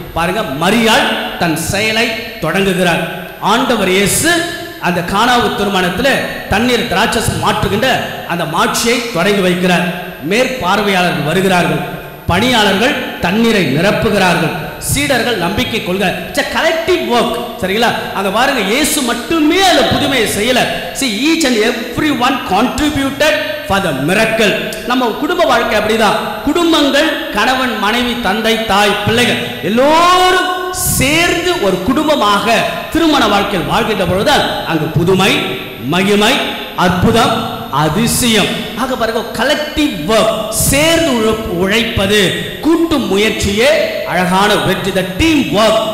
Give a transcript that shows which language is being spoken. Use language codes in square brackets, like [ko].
[ta] பாருங்க, மரியாள் தன் செயலை தொடங்குகிறார். ஆண்டவர் இயேசு அந்த கானாவு திருமணத்தில் தண்ணீர் திராட்சரசம் மாற்றுகின்ற அந்த மாட்சியை தொடங்கி வைக்கிறார். மேற்பார்வையாளர்கள் வருகிறார்கள், பணியாளர்கள் தண்ணீரை நிரப்புகிறார்கள், சீடர்கள் நம்பிக்கை கொள்கிறார். [en] Collective work. [ta] சரிங்களா? அங்க பாருங்க, இயேசு மட்டுமே அந்த புதுமையை செய்யல. [en] See, each and everyone contributed for the miracle. [ta] நம்ம குடும்ப வாழ்க்கை அப்படிதான். குடும்பங்கள், கணவன், மனைவி, தந்தை, தாய், பிள்ளைகள் எல்லோரும் சேர்ந்து ஒரு குடும்பமாக திருமண வாழ்க்கையில் வாழ்கின்ற பொழுதுதான் அங்கு புதுமை, மகிமை, அற்புதம், அதிசயம். ஆக பாருங்க, [en] collective work, [ta] சேர்ந்து உழைப்பது, கூட்டு முயற்சியே அழகான வெற்றி. [en] The team work.